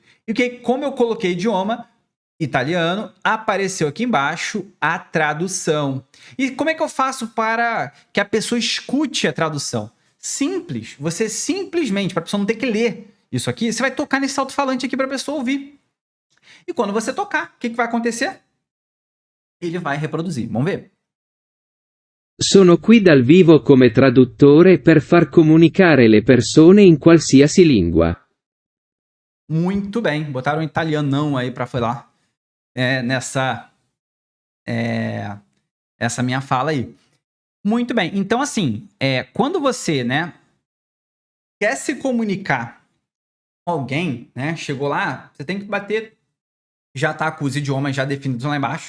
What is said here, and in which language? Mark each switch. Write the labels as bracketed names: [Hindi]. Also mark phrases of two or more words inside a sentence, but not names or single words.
[Portuguese] E como eu coloquei idioma, italiano, apareceu aqui embaixo a tradução. E como é que eu faço para que a pessoa escute a tradução? Simples. Você simplesmente, para a pessoa não ter que ler isso aqui, você vai tocar nesse alto-falante aqui para a pessoa ouvir. E quando você tocar, o que vai acontecer? Ele vai reproduzir. Vamos ver. [Italian] Sono qui dal vivo come traduttore per far comunicare le persone in qualsiasi lingua. [Portuguese] Muito bem. Botaram um italianão aí para falar essa minha fala aí. Muito bem. Então, assim, quando você, né, quer se comunicar com alguém, né, chegou lá, você tem que bater, já tá com os idiomas já definidos lá embaixo.